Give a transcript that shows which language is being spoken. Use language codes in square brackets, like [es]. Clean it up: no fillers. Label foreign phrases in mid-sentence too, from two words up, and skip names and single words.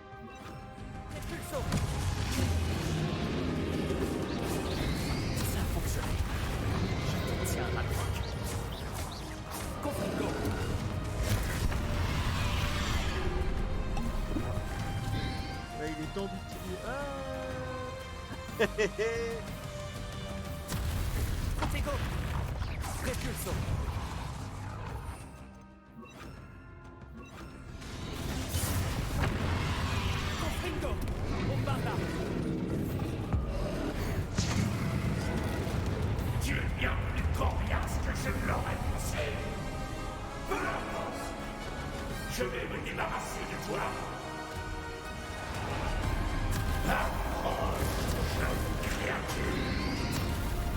[fr] Ça a fonctionné. Je te tiens à la droite. Confringo. Là, il est temps d'utiliser. Ah Confringo. Répulso. Confringo. Bombarda. Tu es bien plus coriace que je ne l'aurais pensé. Peu importe. Je vais me débarrasser de toi. Approche, jeune créature.